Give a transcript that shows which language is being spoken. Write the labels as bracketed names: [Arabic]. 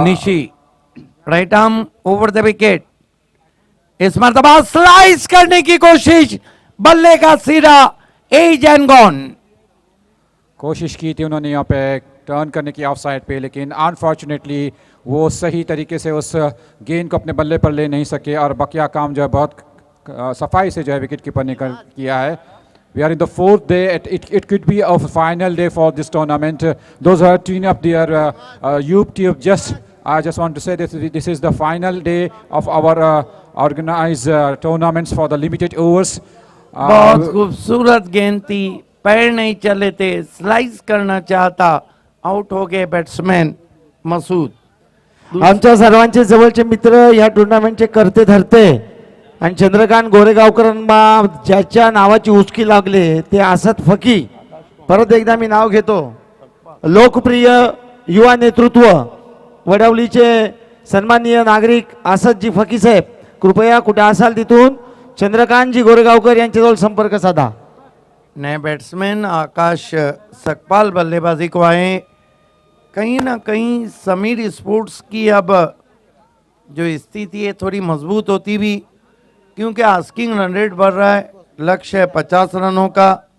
[Hindi] Nishi [English] right arm over the wicket, [Hindi] इस मरतबा slice करने की कोशिश, बल्ले का सिरा [English] Edge and gone. [Hindi] कोशिश की थी उन्होंने यहाँ पे टर्न करने की ऑफ साइड पे, लेकिन अनफॉर्चुनेटली वो सही तरीके से उस गेंद को अपने बल्ले पर ले नहीं सके और बकिया काम जो है बहुत सफाई से जो है विकेट कीपर ने किया है। [English] We are in the fourth day. It could be a final day for this tournament. Those who are tuning up their YouTube, I just want to say this is the final day of our organized tournaments for the limited overs. [Hindi] बहुत खूबसूरत गेंद थी, पैर नहीं चले थे, slice करना चाहता, आउट हो गए बैट्समैन मसूद। [Marathi] आमच्या सर्वांचे जवळचे मित्र या टुर्नामेंटचे करते धरते आणि चंद्रकांत गोरेगावकरांना ज्याच्या नावाची उचकी लागले ते असद फकी, परत एकदा मी नाव घेतो, लोकप्रिय युवा नेतृत्व वडवलीचे सन्माननीय नागरिक असदजी फकी साहेब, कृपया कुठे असाल तिथून चंद्रकांतजी गोरेगावकर यांच्याजवळ संपर्क साधा। [Hindi] नए बैट्समैन आकाश सकपाल बल्लेबाजी को आए। कहीं ना कहीं समीर स्पोर्ट्स की अब जो स्थिति है थोड़ी मजबूत होती भी, क्योंकि आस्किंग रन रेट बढ़ रहा है, लक्ष्य है 50 रनों का।